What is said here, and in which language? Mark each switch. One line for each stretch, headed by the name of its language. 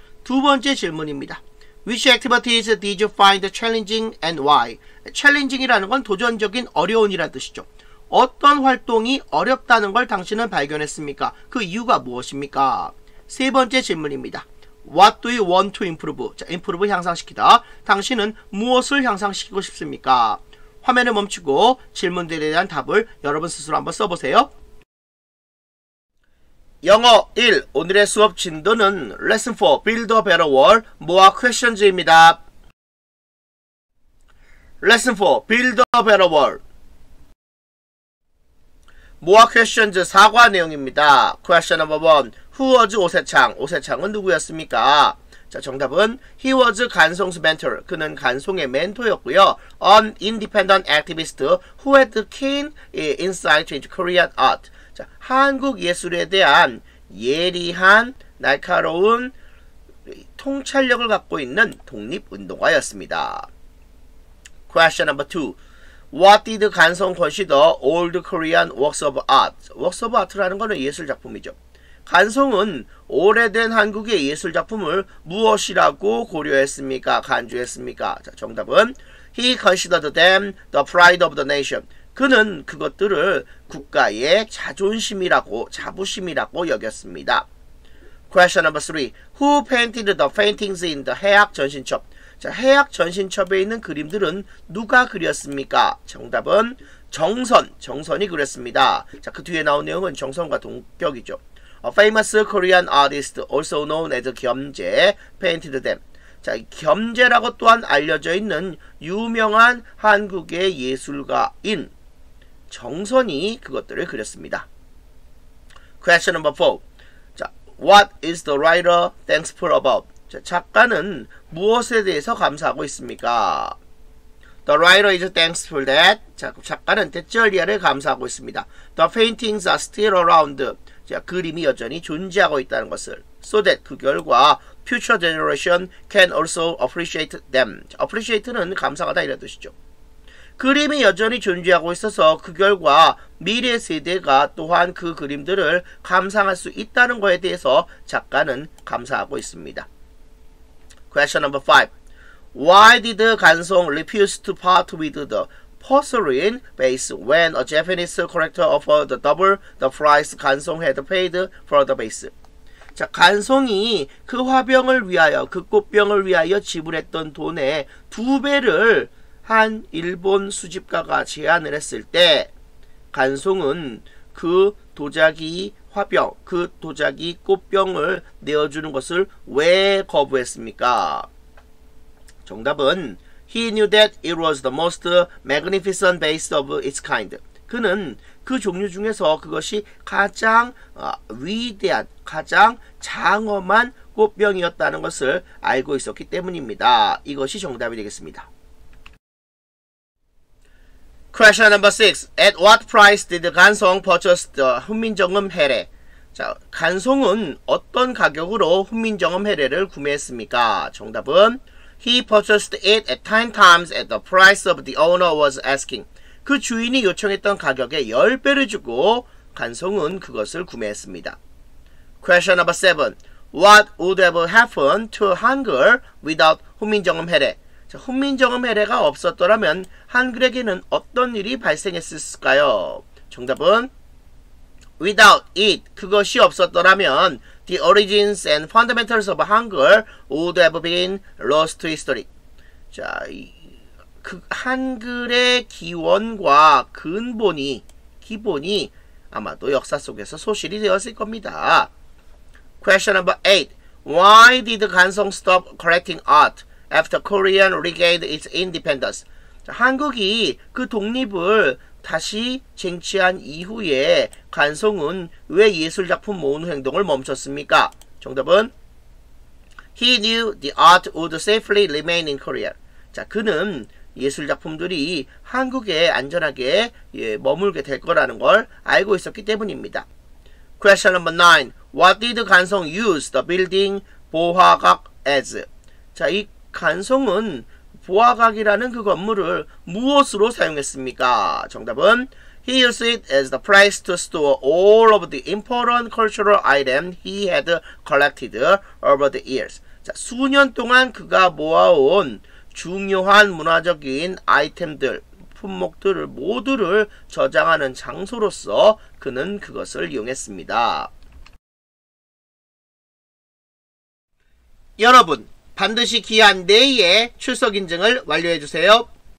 Korean: 두 번째 질문입니다.
English: Which activities did you find challenging and why?
Korean: challenging이라는 건 도전적인, 어려운이라는 뜻이죠. 어떤 활동이 어렵다는 걸 당신은 발견했습니까? 그 이유가 무엇입니까? 세 번째 질문입니다.
English: What do you want to improve?
Korean: 자, improve 향상시키다. 당신은 무엇을 향상시키고 싶습니까? 화면을 멈추고 질문들에 대한 답을 여러분 스스로 한번 써보세요. 영어 1. 오늘의 수업 진도는 Lesson 4 Build a Better World 뭐와 Questions입니다. Lesson 4 Build a Better World 뭐와 Questions 사과 내용입니다.
English: Question number 1. Who was 오세창?
Korean: 오세창은 누구였습니까? 자, 정답은
English: He was 간송's mentor.
Korean: 그는 간송의 멘토였고요.
English: An independent activist who had keen insight into Korean art.
Korean: 자, 한국 예술에 대한 예리한 날카로운 통찰력을 갖고 있는 독립운동가였습니다.
English: Question number 2. What did 간송 consider old Korean works of art?
Korean: works of art라는 것은 예술작품이죠. 간송은 오래된 한국의 예술작품을 무엇이라고 고려했습니까? 간주했습니까? 자, 정답은
English: He considered them the pride of the nation.
Korean: 그는 그것들을 국가의 자존심이라고, 자부심이라고 여겼습니다.
English: Question number 3. Who painted the paintings in the 해학 전신첩?
Korean: 자, 해학 전신첩에 있는 그림들은 누가 그렸습니까? 정답은 정선이 그렸습니다. 자, 그 뒤에 나온 내용은 정선과 동격이죠.
English: A famous Korean artist, also known as 겸재, painted them.
Korean: 자, 겸재라고 또한 알려져 있는 유명한 한국의 예술가인 정선이 그것들을 그렸습니다.
English: Question number 4. 자, What is the writer thankful about?
Korean: 자, 작가는 무엇에 대해서 감사하고 있습니까?
English: The writer is thankful that.
Korean: 자, 작가는 대절리아를 감사하고 있습니다.
English: The paintings are still around.
Korean: 자, 그림이 여전히 존재하고 있다는 것을.
English: So that
Korean: 그 결과
English: future generation can also appreciate them.
Korean: 자, appreciate는 감상하다 이런 뜻이죠. 그림이 여전히 존재하고 있어서 그 결과 미래 세대가 또한 그 그림들을 감상할 수 있다는 것에 대해서 작가는 감사하고 있습니다.
English: Question number 5. Why did 간송 refuse to part with the porcelain vase when a Japanese collector offered double the price 간송 had paid for the vase?
Korean: 자, 간송이 그 화병을 위하여, 그 꽃병을 위하여 지불했던 돈의 2배를 한 일본 수집가가 제안을 했을 때 간송은 그 도자기 화병, 그 도자기 꽃병을 내어주는 것을 왜 거부했습니까? 정답은
English: He knew that it was the most magnificent vase of its kind.
Korean: 그는 그 종류 중에서 그것이 가장 위대한, 가장 장엄한 꽃병이었다는 것을 알고 있었기 때문입니다. 이것이 정답이 되겠습니다.
English: Question number 6. At what price did 간송 purchase the 훈민정음 해례?
Korean: 자, 간송은 어떤 가격으로 훈민정음 해례를 구매했습니까? 정답은
English: He purchased it at 10 times at the price of the owner was asking.
Korean: 그 주인이 요청했던 가격의 10배를 주고 간송은 그것을 구매했습니다.
English: Question number 7. What would have happened to 한글 without 훈민정음 해례?
Korean: 자, 훈민정음 해례가 없었더라면 한글에게는 어떤 일이 발생했을까요? 정답은
English: Without it,
Korean: 그것이 없었더라면
English: the origins and fundamentals of 한글 would have been lost to history.
Korean: 자, 그 한글의 기원과 기본이 아마도 역사 속에서 소실이 되었을 겁니다.
English: Question number 8. Why did 간송 stop collecting art after Korean regained its independence?
Korean: 자, 한국이 그 독립을 다시 쟁취한 이후에 간송은 왜 예술작품 모으는 행동을 멈췄습니까? 정답은
English: He knew the art would safely remain in Korea.
Korean: 자, 그는 예술작품들이 한국에 안전하게 머물게 될 거라는 걸 알고 있었기 때문입니다.
English: Question number 9. What did 간송 use the building 보화각 as?
Korean: 자, 이 간송은 보화각이라는 그 건물을 무엇으로 사용했습니까? 정답은
English: He used it as the place to store all of the important cultural items he had collected over the years.
Korean: 자, 수년 동안 그가 모아온 중요한 문화적인 아이템들, 품목들을 모두를 저장하는 장소로서 그는 그것을 이용했습니다. 여러분 반드시 기한 내에 출석 인증을 완료해 주세요.